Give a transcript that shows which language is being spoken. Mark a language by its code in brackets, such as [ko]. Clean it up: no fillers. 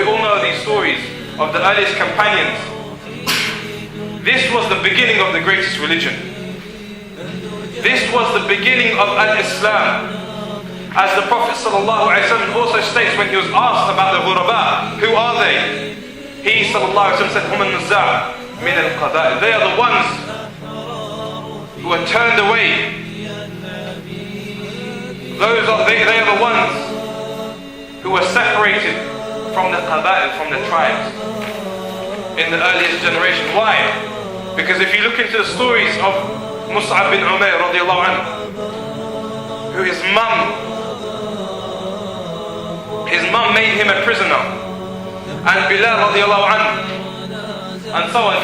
[en] We all know these stories of the earliest companions. This was the beginning of the greatest religion. This was the beginning of al-Islam. As the Prophet ﷺ also states when he was asked about the Ghurabaa, who are they? He ﷺ said, [ar] هُمَ النُّزَّعَ مِنَ الْقَبَائِلِ. [en] They are the ones who are turned away. They are the ones who were separated from the qaba'il, from the tribes in the earliest generation. Why? Because if you look into the stories of Mus'ab bin Umair radiallahu anhu, who his mum made him a prisoner, and Bilal radiallahu anhu, and so on.